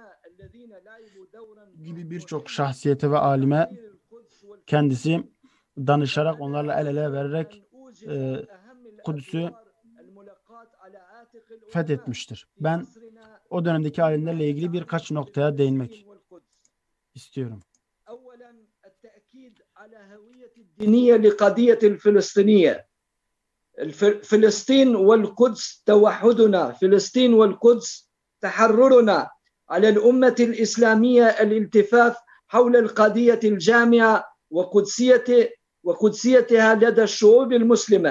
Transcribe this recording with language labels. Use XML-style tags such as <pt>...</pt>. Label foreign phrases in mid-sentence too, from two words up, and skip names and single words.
<tr>gibi birçok şahsiyete ve alime kendisi danışarak, onlarla el ele vererek Kudüs'ü fethetmiştir. Ben o dönemdeki alimlerle ilgili birkaç noktaya değinmek istiyorum.</tr> <ar>الدينية لقضية الفلسطينية. فلسطين والقدس توحدنا، فلسطين والقدس تحررنا، على الأمة الإسلامية الالتفاف حول القضية الجامعة وقدسيتها لدى الشعوب المسلمة.</ar>